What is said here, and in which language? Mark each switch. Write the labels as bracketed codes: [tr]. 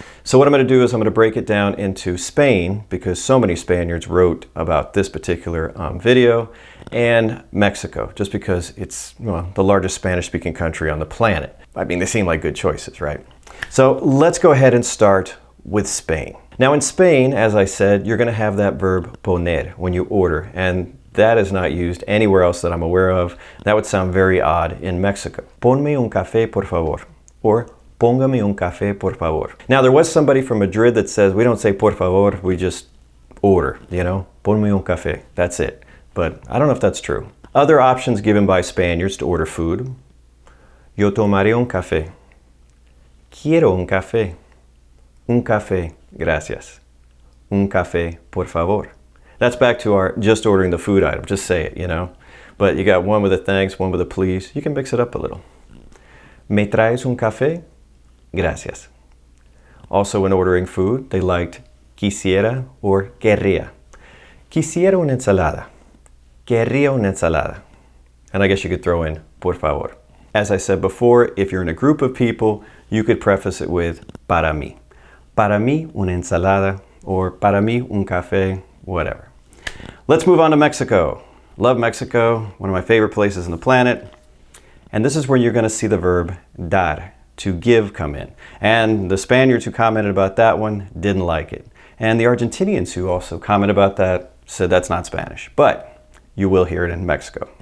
[en] So what I'm going to do is I'm going to break it down into Spain, because so many Spaniards wrote about this particular video, and Mexico, just because it's the largest Spanish-speaking country on the planet. I mean, they seem like good choices, right? So let's go ahead and start with Spain. Now in Spain, as I said, you're going to have that verb poner when you order, and that is not used anywhere else that I'm aware of. That would sound very odd in Mexico. [es] Ponme un café por favor, [en] or [es] póngame un café por favor. [en] Now there was somebody from Madrid that says we don't say [es] por favor, [en] we just order, [es] ponme un café, [en] that's it. But I don't know if that's true. Other options given by Spaniards to order food: [es] yo tomaré un café, quiero un café, un café, gracias. Un café, por favor. [en] That's back to our just ordering the food item. Just say it, But you got one with a thanks, one with a please. You can mix it up a little. [es] ¿Me traes un café? Gracias. [en] Also, when ordering food, they liked quisiera or querría. [es] Quisiera una ensalada. Querría una ensalada. [en] And I guess you could throw in [es] por favor. [en] As I said before, if you're in a group of people, you could preface it with [es] para mí. Para mí una ensalada, [en] or [es] para mí un café, [en] whatever. Let's move on to Mexico. Love Mexico, one of my favorite places on the planet. And this is where you're going to see the verb dar, to give, come in. And the Spaniards who commented about that one didn't like it. And the Argentinians who also commented about that said that's not Spanish, but you will hear it in Mexico.